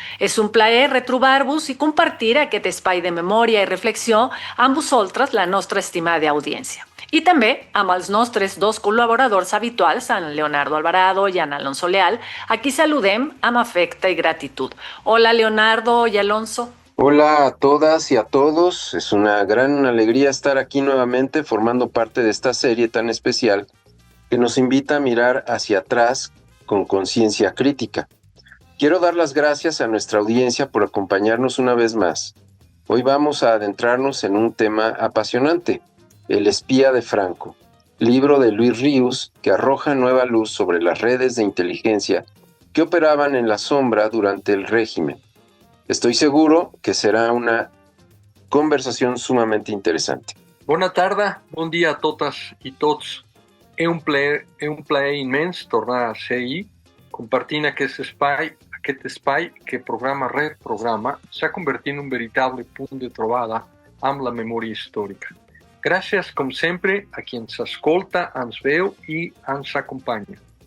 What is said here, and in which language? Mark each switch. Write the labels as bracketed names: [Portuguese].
[Catalan] És un plaer retrobar-vos i compartir aquest espai de memòria i reflexió amb vosaltres, la nostra estimada audiència. I també amb els nostres dos col·laboradors habituals, en Leonardo Alvarado i en Alonso Leal, a qui saludem amb afecte i gratitud. [Spanish] Hola, Leonardo y Alonso. Hola a todas y a todos, es una gran alegría estar aquí nuevamente formando parte de esta serie tan especial que nos invita a mirar hacia atrás con conciencia crítica. Quiero dar las gracias a nuestra audiencia por acompañarnos una vez más. Hoy vamos a adentrarnos en un tema apasionante, El espía de Franco, libro de Luis Ríos que arroja nueva luz sobre las redes de inteligencia que operaban en la sombra durante el régimen. Estoy seguro que será una conversación sumamente interessante. [Catalan] Bona tarda, bon dia a totes i tots. És un plaer immens tornar a ser ahí, compartint aquest espai que programa rere programa s'ha convertit en un veritable punt de trobada amb la memòria històrica. Gràcies, com sempre, a qui ens escolta, ens veu i ens acompanya.